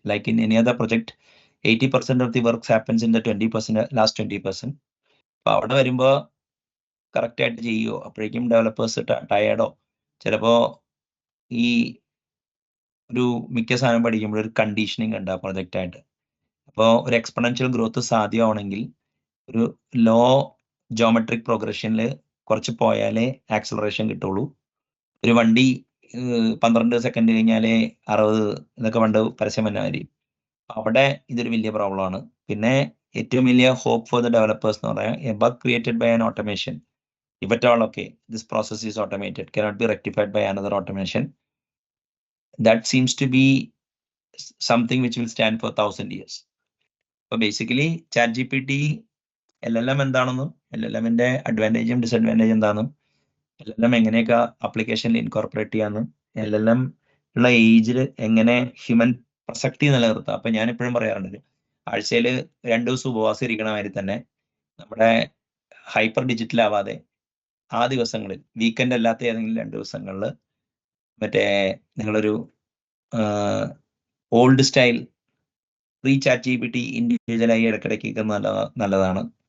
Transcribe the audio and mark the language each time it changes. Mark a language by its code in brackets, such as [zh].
[en] Like in any other project, 80% of the work happens in the last 20%. [ml] അപ്പൊ അവിടെ വരുമ്പോൾ correct ആയിട്ട് ചെയ്യുമോ? അപ്പോഴേക്കും ഡെവലപ്പേഴ്സ് ടയേർഡോ, ചിലപ്പോ ഈ ഒരു മിക്ക സാധനം പഠിക്കുമ്പോൾ ഒരു കണ്ടീഷനിങ് ഉണ്ട് ആ പ്രൊജക്റ്റ് ആയിട്ട്. അപ്പോൾ ഒരു എക്സ്പൊണൻഷ്യൽ ഗ്രോത്ത് സാധ്യമാണെങ്കിൽ ഒരു ലോ ജോമെട്രിക് പ്രോഗ്രഷനിൽ കുറച്ച് പോയാലേ ആക്സലറേഷൻ കിട്ടുള്ളൂ. ഒരു വണ്ടി 12 സെക്കൻഡ് കഴിഞ്ഞാലേ 60 ഇതൊക്കെ പണ്ട് പരസ്യം വന്ന മാതിരി. അവിടെ ഇതൊരു വലിയ പ്രോബ്ലമാണ്. പിന്നെ ഏറ്റവും വലിയ [en] hope for the developers [ml] എന്ന് പറയാം, [en] A bug created by an automation, if at all okay this process is automated, cannot be rectified by another automation. That seems to be something which will stand for 1000 years. So basically [ml] ChatGPT LLM എന്താണെന്നും LLMന്റെ അഡ്വാൻറ്റേജും ഡിസഡ്വാൻറ്റേജും എന്താണെന്നും LLM എങ്ങനെയൊക്കെ ആപ്ലിക്കേഷനിൽ incorporate ചെയ്യാമെന്നും LLM ഉള്ള ഏജിൽ എങ്ങനെ human പ്രസക്തി നിലനിർത്താം. അപ്പൊ ഞാൻ എപ്പോഴും പറയാറുണ്ട്, ആഴ്ചയിൽ 2 ദിവസം ഉപവാസം ഇരിക്കണ മാതിരി തന്നെ നമ്മുടെ ഹൈപ്പർ ഡിജിറ്റൽ ആവാതെ ആ ദിവസങ്ങളിൽ, വീക്കെൻഡ് അല്ലാത്ത ഏതെങ്കിലും 2 ദിവസങ്ങളിൽ മറ്റേ നിങ്ങളൊരു ഓൾഡ് സ്റ്റൈൽ പ്രീ ChatGPT ഇൻഡിവിജ്വലായി ഇടയ്ക്കിടയ്ക്ക് നല്ലതാണ്.